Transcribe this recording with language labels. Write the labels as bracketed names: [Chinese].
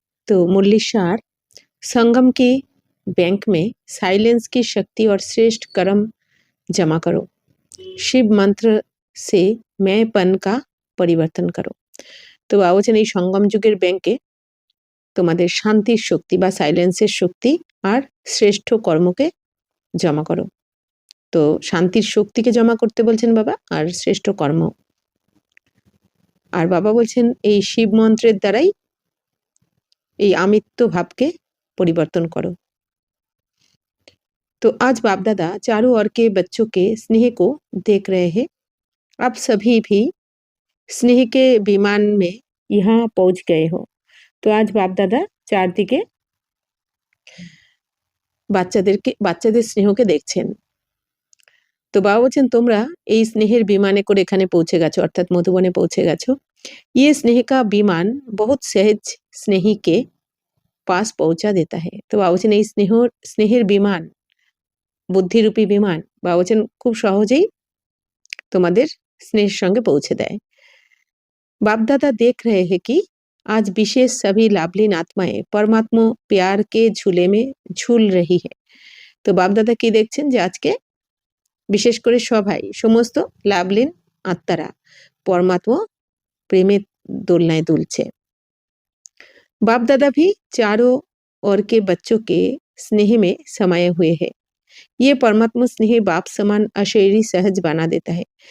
[Hindi] तो मुरली सार संगम की बैंक में साइलेंस की शक्ति और श्रेष्ठ कर्म जमा करो, शिव मंत्र से मैंपन का परिवर्तन करो। [Bangla] तो আলোচনা এই সঙ্গম যুগের ব্যাংকে তোমাদের শান্তির শক্তি বা সাইলেন্সের শক্তি আর শ্রেষ্ঠ কর্মকে জমা করো। তো শান্তির শক্তিকে জমা করতে বলছেন বাবা, আর শ্রেষ্ঠ কর্ম। আর বাবা বলছেন এই শিব মন্ত্রের দ্বারাই এই আমিত্ব ভাবকে পরিবর্তন করো। [Hindi] तो आज बाप दादा चारों ओर के बच्चों के स्नेह को देख रहे हैं। आप सभी भी स्नेह के विमान में यहाँ पहुंच गए हो। तो आज बाप दादा [Bangla] চারদিকে বাচ্চাদের স্নেহকে দেখছেন। তো বাবা বলছেন তোমরা এই স্নেহের বিমানে করে এখানে পৌঁছে গেছো, অর্থাৎ মধুবনে পৌঁছে গেছো। [Hindi] ये स्नेह का विमान बहुत सहज स्नेही के पास पहुंचा देता है। [Bangla] তো বাবা বলছেন এই স্নেহের বিমান, বুদ্ধিরূপী বিমান বাবা বলছেন খুব সহজেই তোমাদের স্নেহের সঙ্গে পৌঁছে দেয়। [Hindi] बाप दादा देख रहे हैं कि आज विशेष सभी लाभलीन आत्माएं परमात्मा प्यार के झूले में झूल रही है। [Bangla] তো বাপ দাদা কি দেখছেন যে আজকে বিশেষ করে সবাই সমস্ত লাভলীন আত্মারা পরমাত্মা প্রেমের দোলনায় দুলছে। [Hindi] बाप दादा भी चारों ओर के बच्चों के स्नेह में समाये हुए हैं। ये परमात्मा स्नेह बाप समान अशरीरी सहज बना देता है।